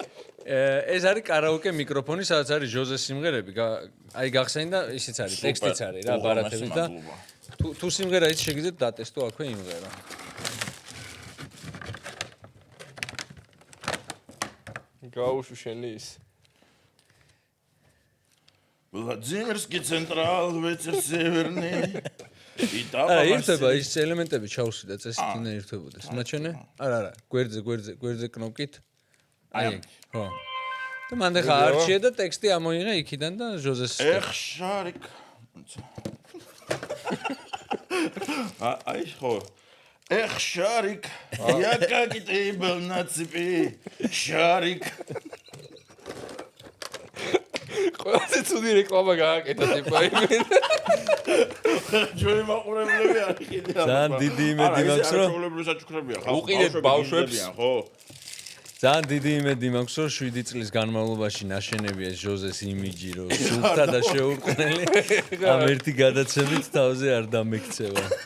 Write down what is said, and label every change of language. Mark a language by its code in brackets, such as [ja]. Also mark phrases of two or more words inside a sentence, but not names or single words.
[ka] ეს არის კარაოკე მიკროფონი, სადაც არის ჟოზეს სიმღერები. აი გახსენე და ისიც არის, ტექსტიც არის რა, ბარათებით და თუ სიმღერა ის შეგიძლიათ დატესტო აქვე იმღერა. გაუშვი შენი ის. [ru] Владимирский централ, ветер северный. [ka] არა, ერთება ის ელემენტები ჩაუსვი და წესით უნდა ერთვებოდეს. მაჩვენე? არა, გვერდზე კნოპკით. აი, ხო. და მანდ ხა არჩიე და ტექსტი ამოიღე იქიდან და ჟოზეს. [ru] Эх, Шарик. [ka] აი, ხო. [ru] Эх, Шарик. Я как ты был на цепи. Шарик. [ka] ყველაზე ცუდი რეკლამა გააკეთა [ru] типа имен. [ka] ჩვენი მაყურებლები არ იყიდიან. ძალიან დიდი იმედი მაქვს რომ ჩვეულებრივი საჩუქრებია, ხო? უყიდეთ ბავშვებს, ხო? ძალიან დიდი იმედი მაქვს რომ 7 წლის განმავლობაში ნაშენებია ჟოზეს იმიჯი რომ სულთა და შეურყნელი ამ ერთი გადაცემით თავზე არ დამექცევა.